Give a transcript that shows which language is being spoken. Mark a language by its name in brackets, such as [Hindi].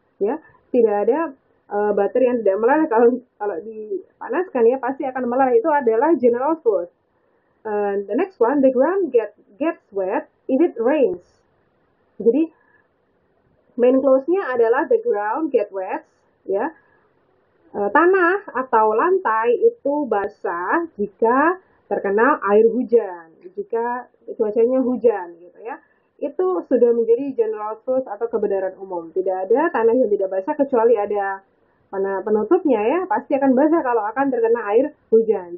[Indonesian] Ya, tidak ada butter yang tidak meleleh. Kalau dipanaskan ya pasti akan meleleh. Itu adalah general truth. [English] The next one, the ground gets wet if it rains. [Indonesian] Jadi main clause-nya adalah [English] the ground get wet, [Indonesian] ya. Tanah atau lantai itu basah jika terkena air hujan, jika cuacanya hujan gitu ya. Itu sudah menjadi general truth atau kebenaran umum. Tidak ada tanah yang tidak basah kecuali ada penutupnya ya, pasti akan basah kalau akan terkena air hujan.